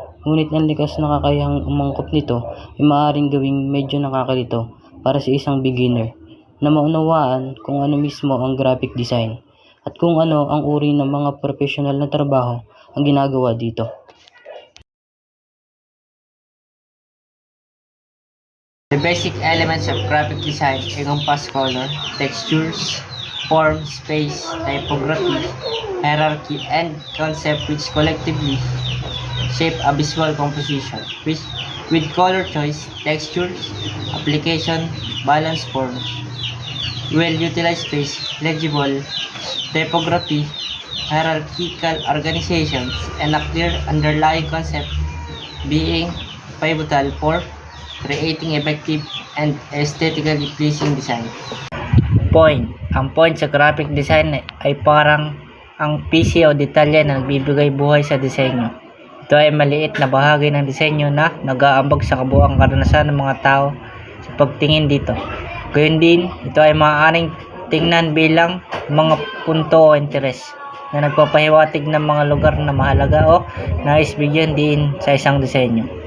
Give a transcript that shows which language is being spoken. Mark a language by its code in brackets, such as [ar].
[tl] Ngunit ang likas na kakayahang umangkop nito ay maaaring gawing medyo nakakalito para sa isang beginner na maunawaan kung ano mismo ang graphic design at kung ano ang uri ng mga profesional na trabaho ang ginagawa dito. [en] The basic elements of graphic design encompass color, textures, form, space, typography, hierarchy, and concept which collectively shape a visual composition. With color choice, textures, application, balanced forms, well-utilized space, legible, typography, hierarchical organizations, and a clear underlying concept being pivotal for creating effective and aesthetically pleasing design. Point. [tl] Ang point sa graphic design ay parang ang PC o detalye na nagbibigay buhay sa disenyo. Ito ay maliit na bahagi ng disenyo na nag-aambag sa kabuuang karanasan ng mga tao sa pagtingin dito. Gayun din, ito ay maaaring tingnan bilang mga punto o interes na nagpapahiwatig ng mga lugar na mahalaga o nais bigyan din sa isang disenyo.